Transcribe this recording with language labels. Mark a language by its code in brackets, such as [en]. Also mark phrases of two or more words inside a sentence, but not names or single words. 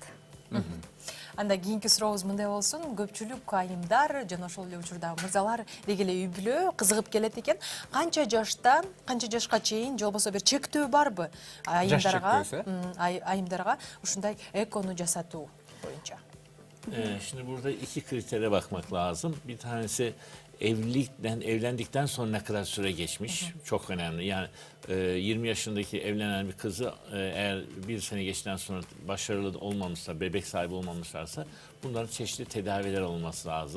[ky] Анда кийинки сурообуз мындай болсун. Көпчүлүк айымдар жана ошол эле учурдагы мырзалар деги эле үй бүлө кызыгып келет экен. Канча жашка чейин же болбосо бир чектөө барбы айымдарга ушундай экону жасатуу боюнча? [tr] Şimdi burada 2 kritere bakmak lazım. Bir tanesi evlendikten sonra ne kadar süre geçmiş, çok önemli. Yani 20 yaşındaki evlenen bir kızı eğer 1 sene geçtikten sonra başarılı olmamışsa, bebek sahibi olmamışlarsa bunların çeşitli tedaviler olması lazım.